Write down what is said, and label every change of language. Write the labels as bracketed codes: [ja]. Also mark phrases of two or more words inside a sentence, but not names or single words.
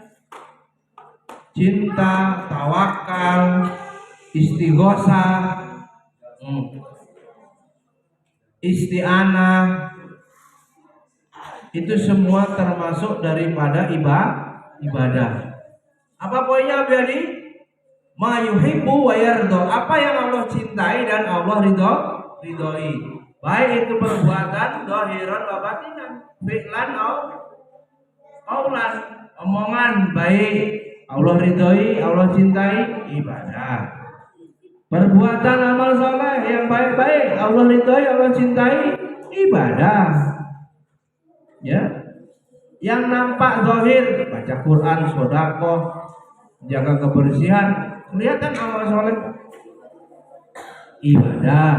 [id] Cinta, tawakal, istighosah, isti'anah, itu semua termasuk daripada ibadah. Apa poinnya Biadi? [ar] ما يحب ويرضى. [id] Apa yang Allah cintai dan Allah ridhoi. Baik itu perbuatan [ar] ظاهرا وباطنا فعلا قولا, [id] omongan baik Allah ridhoi, Allah cintai, ibadah. Perbuatan amal soleh yang baik-baik Allah ridhoi, Allah cintai, ibadah. Ya. Yang nampak zahir, baca Quran, sedekah, jaga kebersihan, kelihatan amal soleh, ibadah.